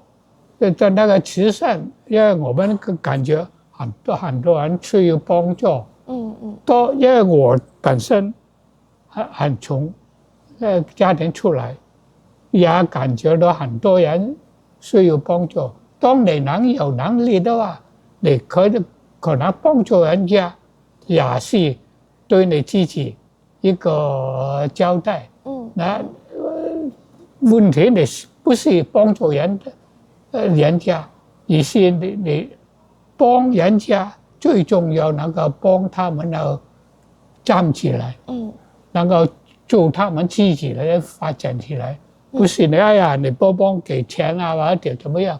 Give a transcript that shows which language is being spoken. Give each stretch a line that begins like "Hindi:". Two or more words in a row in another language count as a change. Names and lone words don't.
Chinese: 在那个慈善，因为我们感觉很多人需要帮助，都因为我本身很穷，家庭出来，也感觉到很多人需要帮助。當你能有能力的話，你可能幫助人家，也是對你自己一個交代。那問題你不是幫助人家，而是你幫人家最重要能夠幫他們要站起來，能夠做他們自己來發展起來，不是你哎呀你幫給錢啊或者怎麼樣。